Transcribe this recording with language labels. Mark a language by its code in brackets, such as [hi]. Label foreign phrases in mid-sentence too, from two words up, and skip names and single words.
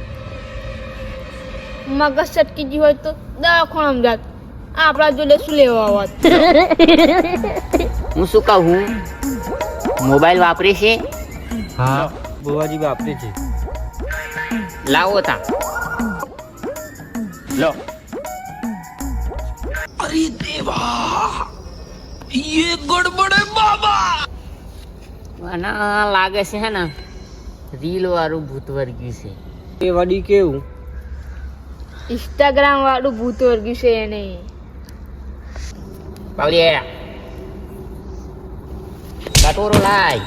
[gu] મગજ સટકી ગઈ હોય તો દવાખાનામાં જાત, આપણા જોડે શું લેવા આવત? હું શું કહું? મોબાઈલ વાપરે છે? હા ભુવાજી વાપરે છે. લાવો તા. લો. [hi] अरे देवा ये गड़बड़ है बाबा. [gu] આના લાગે છે હે ને રીલ વાળું ભૂત વર્ગ્યું છે. એ વડી કેવું? ઇન્સ્ટાગ્રામ વાળું ભૂત વર્ગ્યું છે એને. પાવલિયા કટોરો લાય.